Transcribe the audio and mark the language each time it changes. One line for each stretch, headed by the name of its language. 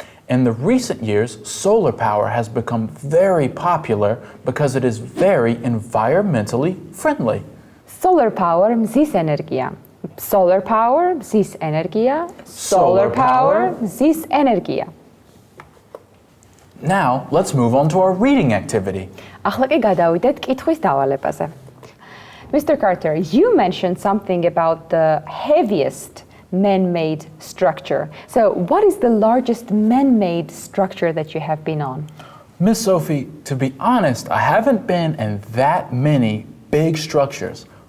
English: In the recent years, solar power has become very popular because it is very environmentally friendly. Solar power
Georgian: მზის ენერგია.
English: Solar power
Georgian: მზის ენერგია.
English: Solar power
Georgian: მზის ენერგია.
English: Now, let's move on to our reading activity.
Georgian: ახლა კი გადავიდეთ კითხვის დავალებაზე.
English: Mr. Carter, you mentioned something about the heaviest man-made structure. So, what is the largest man-made structure that you have been on? Miss Sophie, to be honest, I haven't been in that many big structures.